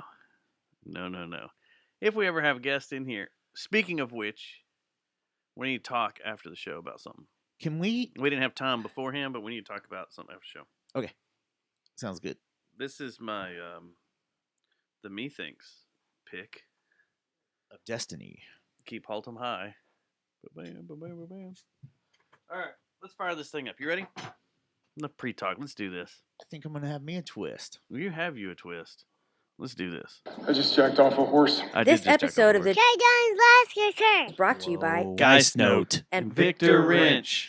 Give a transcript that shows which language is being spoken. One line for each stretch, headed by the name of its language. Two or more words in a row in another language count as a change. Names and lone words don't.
English: If we ever have guests in here, speaking of which, we need to talk after the show about something. Can we? We didn't have time beforehand, but we need to talk about something after the show. Sounds good. This is my the Methinks pick. Of Destiny. Keep Haltom high. Ba-bam, ba-bam, ba-bam. All right, let's fire this thing up. You ready? Enough pre-talk. Let's do this. I think I'm gonna have me a twist. You have you a twist. Let's do this. I just jacked off a horse. I This did just jack episode off of a the horse. Guys Last Brought to you by Whoa. Geist Note. and Victor Wrench.